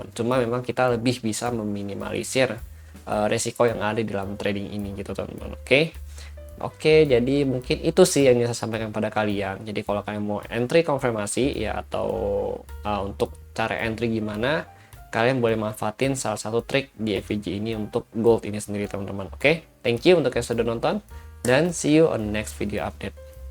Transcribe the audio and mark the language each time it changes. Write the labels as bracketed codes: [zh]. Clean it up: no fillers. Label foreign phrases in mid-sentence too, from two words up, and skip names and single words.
[id] Cuma memang kita lebih bisa meminimalisir resiko yang ada di dalam trading ini gitu teman-teman. Oke, jadi mungkin itu sih yang saya sampaikan pada kalian. Jadi kalau kalian mau entry konfirmasi ya, atau untuk cara entry gimana, kalian boleh manfaatin salah satu trik di FVG ini untuk gold ini sendiri teman-teman. Oke, [en] thank you [id] untuk yang sudah nonton, dan [en] see you on next video update.